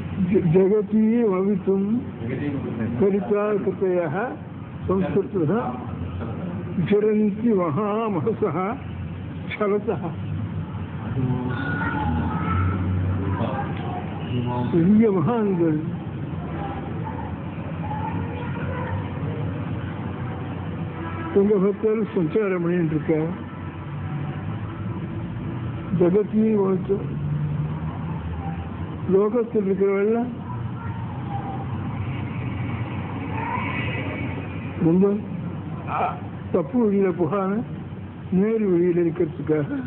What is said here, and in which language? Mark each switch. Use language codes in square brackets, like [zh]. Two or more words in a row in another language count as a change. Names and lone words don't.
[sa] जगती भवितुं कलिता कृतयः संस्कृतः विचरन्ति महामहसः छलतः. [ta] பெரிய மகான்கள் துங்கபக்தர் சஞ்சாரம் பண்ணிட்டு இருக்க. ஜகத்தையும் வகுத்து லோகத்தில் இருக்கிறவெல்லாம் ரொம்ப தப்பு வழியில போகாம நேரு வழியில் இருக்கிறதுக்காக,